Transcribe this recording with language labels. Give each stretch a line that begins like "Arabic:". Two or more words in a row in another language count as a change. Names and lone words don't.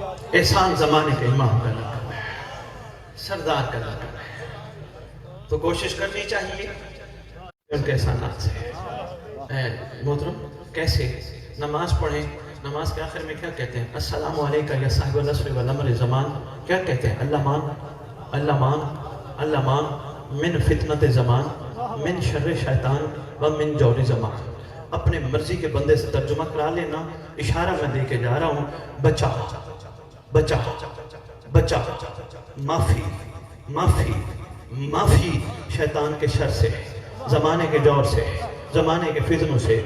Urdu: احسان زمانے کے امام کا لقب ہے، سردار کا لقب ہے، تو کوشش کرنی چاہیے ان کے احسانات سے۔ اے محترم، کیسے نماز پڑھیں؟ نماز کے آخر میں کیا کہتے ہیں؟
Arabic: السلام علیکم یا صاحب العصر والامر زمان،
Urdu: کیا کہتے ہیں؟
Arabic: اللہ مان اللہ مان اللہ مان من فتنت زمان، من شر شیطان و من جور زمان۔
Urdu: اپنے مرضی کے بندے سے ترجمہ کرا لینا، اشارہ میں دے کے جا رہا ہوں، بچا بچا بچا، معافی معافی معافی شیطان کے شر سے، زمانے کے جور سے، زمانے کے فتنوں سے۔